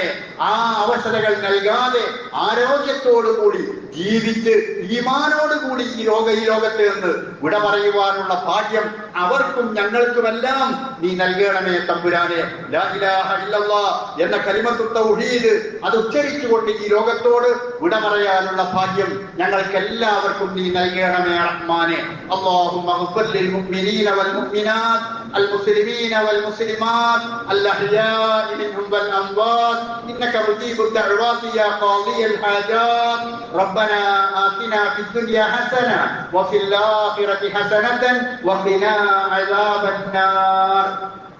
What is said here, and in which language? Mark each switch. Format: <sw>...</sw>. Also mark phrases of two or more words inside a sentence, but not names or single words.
<ml>ആ അവശതകൾ നൽകാതെ ആരോഗ്യത്തോട് കൂടി ജീവിച്ച് ഈമാനോടുകൂടി ഈ ലോകത്തെ നിന്ന് വിട പറയുവാനുള്ള ഭാഗ്യം അവർക്കും ഞങ്ങൾക്കുമെല്ലാം നീ നൽകണമേ തമ്പുരാനെ.</ml> <ar>لا إله إلا الله</ar> <ml>എന്ന</ml> <ar>كلمة التوحيد</ar> <ml>അത് ഉച്ചരിച്ചുകൊണ്ട് ഈ ലോകത്തോട് വിട പറയാനുള്ള ഭാഗ്യം ഞങ്ങൾക്ക് എല്ലാവർക്കും നീ നൽകണമേ റഹ്മാനെ.</ml> <ar>اللهم اغفر للمؤمنين والمؤمنات المسلمين والمسلمات الأحياء منهم والأموات إنك مجيب الدعوات يا قاضي الحاجات. ربنا آتنا في الدنيا حسنة وفي الآخرة حسنة وقنا عذاب النار.</ar>